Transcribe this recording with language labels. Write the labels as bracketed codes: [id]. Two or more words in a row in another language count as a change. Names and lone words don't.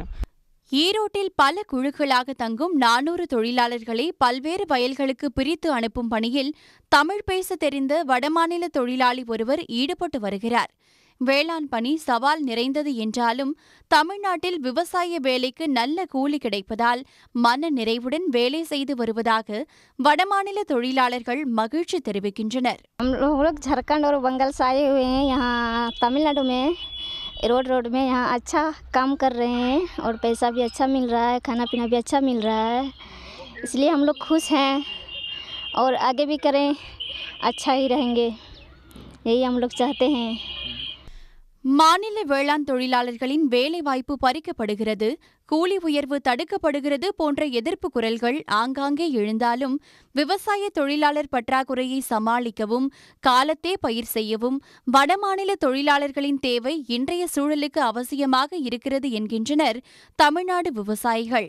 [ta] ஈரோட்டில் பல குழுக்களாக தங்கும் 400 தொழிலாளர்களை பல்வேறு வயல்களுக்கு பிரித்து அனுப்பும் பணியில் தமிழ் பேச தெரிந்த வடமாநில தொழிலாளி ஒருவர் ஈடுபட்டு வருகிறார். வேளாண் பணி சவால் நிறைந்தது என்றாலும் தமிழ்நாட்டில் விவசாய வேலைக்கு நல்ல கூலி கிடைப்பதால் மன நிறைவுடன் வேலை செய்து வருவதாக வடமாநில தொழிலாளர்கள் மகிழ்ச்சி தெரிவிக்கின்றனர். [hi] रोड में यहाँ अच्छा काम कर रहे हैं और पैसा भी अच्छा मिल रहा है, खाना पीना भी अच्छा मिल रहा है, इसलिए हम लोग खुश हैं और आगे भी करें, अच्छा ही रहेंगे, यही हम लोग चाहते हैं. [ta] மாநில வேளாண் தொழிலாளர்களின் வேலைவாய்ப்பு பறிக்கப்படுகிறது, கூலி உயர்வு தடுக்கப்படுகிறது போன்ற எதிர்ப்பு குரல்கள் ஆங்காங்கே எழுந்தாலும் விவசாய தொழிலாளர் பற்றாக்குறையை சமாளிக்கவும் காலத்தே பயிர் செய்யவும் வடமாநில தொழிலாளர்களின் தேவை இன்றைய சூழலுக்கு அவசியமாக இருக்கிறது என்கின்றனர் தமிழ்நாடு விவசாயிகள்.